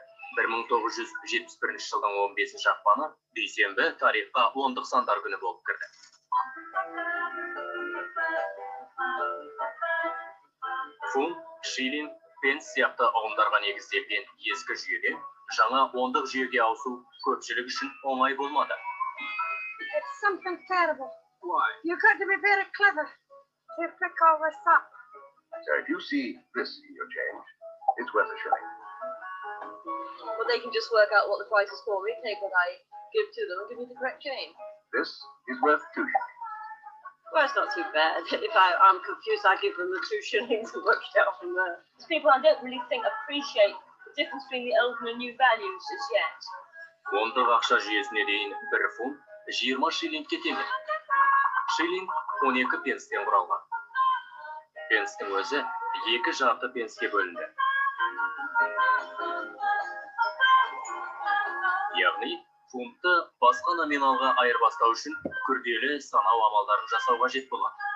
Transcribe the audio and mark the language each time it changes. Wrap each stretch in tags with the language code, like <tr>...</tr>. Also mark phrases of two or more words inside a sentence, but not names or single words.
<kk>1971 жылдың 15 ақпаны дүйсенбі тарихқа ондық сандар күні болып кірді. Фунт, шиллинг, пенс сияқты ұғымдарға негізделген ескі жүйеден жаңа ондық жүйеге ауысу көпшілік үшін оңай болмады.</kk> <en>It's something terrible. Why? You've got to be very clever to pick all this up. So if you see this in your change, it's worth a shilling. Well, they can just work out what the price is for me, take what I give to them and give me the correct change. This is worth 2 shillings. Well, it's not too bad. If I'm confused, I give them the 2 shillings and work it out from there. People I don't really think appreciate the difference between the old and the new values as yet.</en> <kk>Ондық ақша жүйесіне дейін 1 фунт 20 шиллингке тең. Шиллинг 12 пенстен құралған. Пенстің өзі 2 жарты пенске бөлінді. Яғни, фунтты басқа номиналға айырбастау үшін күрделі санау амалдарын жасау қажет болады.</kk>